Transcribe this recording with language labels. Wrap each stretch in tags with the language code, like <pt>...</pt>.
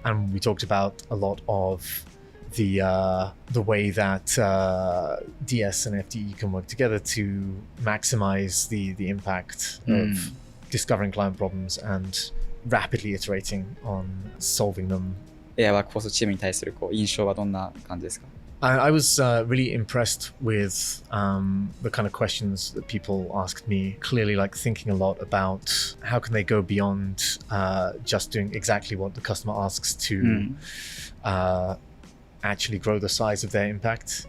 <en>And we talked about a lot of the way that DS and FDE can work together to maximize the impact of discovering client problems and rapidly iterating on solving them.</en> <ja>Ai Workforce チームに対する印象はどんな感じですか？</ja> <en>I was really impressed with the kind of questions that people asked me. Clearly, like thinking a lot about how can they go beyond just doing exactly what the customer asks to actually grow the size of their impact.</en>